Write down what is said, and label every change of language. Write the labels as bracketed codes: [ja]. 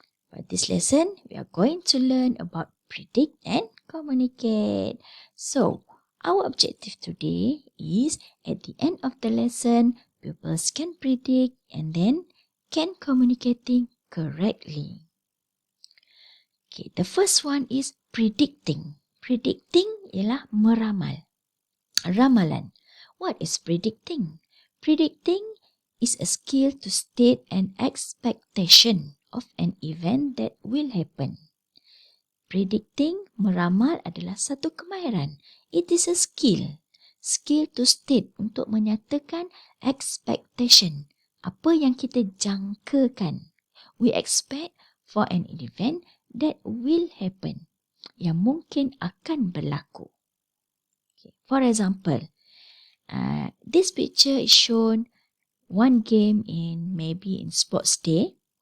[en] For this lesson, we are going to learn about predict and communicate. So, our objective today is at the end of the lesson, pupils can predict and then can communicating correctly. Okay, the first one is predicting. [ms] Predicting ialah meramal. Ramalan. [en] What is predicting? Predicting is a skill to state an expectation of an event that will happen. Predicting, [ms] meramal adalah satu kemahiran. [en] It is a skill. Skill to state, [ms] untuk menyatakan [en] expectation. [ms] Apa yang kita jangkakan. [en] We expect for an event that will happen. [ms] Yang mungkin akan berlaku. Okay. [en] For example, this picture is shown one game in maybe in sports day.